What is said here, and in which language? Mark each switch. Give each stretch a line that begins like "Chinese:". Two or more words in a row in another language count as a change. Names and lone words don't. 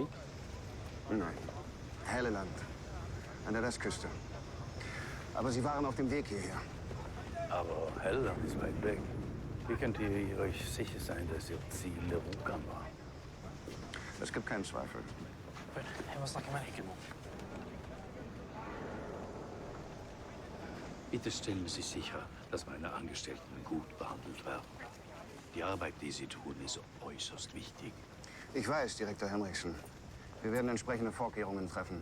German: Nein. Helleland. An der Westküste. Aber sie waren auf dem Weg hierher. Aber Helleland ist weit weg. Wie könnt ihr euch sicher sein, dass ihr Ziel der Vulkan war? Es gibt keinen Zweifel.
Norwegian: Jeg må snakke med Henkel.
German: Bitte stellen Sie sicher, dass meine Angestellten gut behandelt werden. Die Arbeit, die sie tun, ist äußerst wichtig. Ich weiß, Direktor Henriksen. Wir werden entsprechende Vorkehrungen treffen.